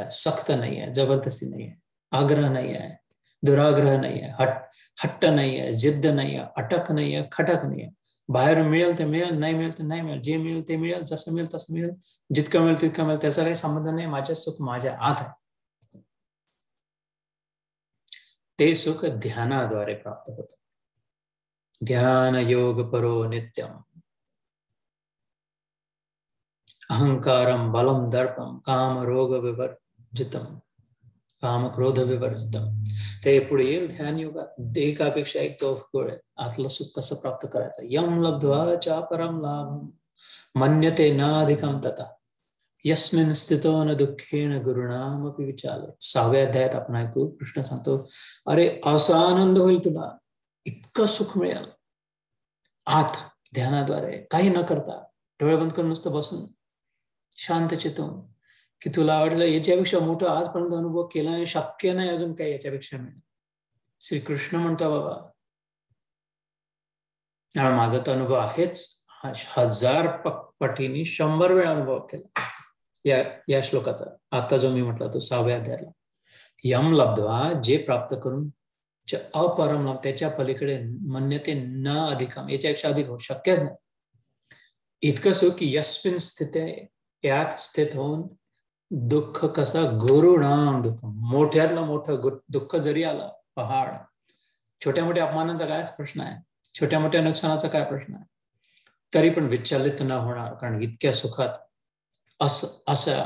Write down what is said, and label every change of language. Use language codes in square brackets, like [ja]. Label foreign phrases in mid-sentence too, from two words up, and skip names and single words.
[mr] सक्त नाही आहे, जबरदस्ती नाही आहे, आग्रह नाही आहे, दुराग्रह नाही आहे, हट्ट नाही आहे, जिद्द नाही आहे, अटक नाही आहे, खटक नाही आहे. बाहेर मिळेल ते मिळेल, नाही मिळेल ते नाही मिळेल, जे मिळेल ते मिळेल, जसं मिळेल तसं मिळेल, जितकं मिळेल तितकं मिळेल, त्याचा काही संबंध नाही. माझे सुख माझ्या आत आहे. ते सुख ध्यानाद्वारे प्राप्त होतं. [sa] ध्यान योग परो नित्यम अहंकारम बलम दर्पम काम रोग विवर्जितम काम क्रोध विवर्जितम. [mr] ते पुढे येईल ध्यान योगात. एकापेक्षा एक तो गोळ आहे. आतलं सुख कसं प्राप्त करायचं. [sa] यम लब्ध्वा च परम लाभम मन्यते नाधिकम तथा यस्मिन स्थितो न दुःखेन गुरुणामपि विचार. [mr] 6व्या अध्यायात आपण ऐकू, कृष्ण सांगतो, अरे असा आनंद होईल तुला, इतकं सुख मिळेल आत ध्यानाद्वारे, काही न करता, डोळे बंद करून नुसतं बसून शांत चित्तून, की तुला आवडलं. याच्यापेक्षा मोठं आजपर्यंत अनुभव केला नाही, शक्य नाही अजून काही याच्यापेक्षा मिळेल. श्रीकृष्ण म्हणतो, बाबा माझा तर अनुभव आहेच, 1000 पटीने 100 वेळा अनुभव केला या श्लोकाचा. आता जो मी म्हटला तो 6व्या अध्यायाला, [sa] यम लब्ध्वा, [mr] जे प्राप्त करून, [sa] अपरम लाभ, [mr] त्याच्या पलीकडे, [sa] मन्यते न अधिकम, [mr] याच्यापेक्षा अधिक होऊ शक्य नाही. इतकं सो की [sa] यस्मिन स्थिते, [mr] यात स्थित होऊन, दुःख कसा गुरुणाम दुःख, मोठ्यातलं मोठं दुःख जरी आलं, पहाड, छोट्या मोठ्या अपमानाचा काय प्रश्न आहे, छोट्या मोठ्या नुकसानाचा काय प्रश्न आहे, तरी पण विचलित न होणार, कारण इतक्या सुखात असं.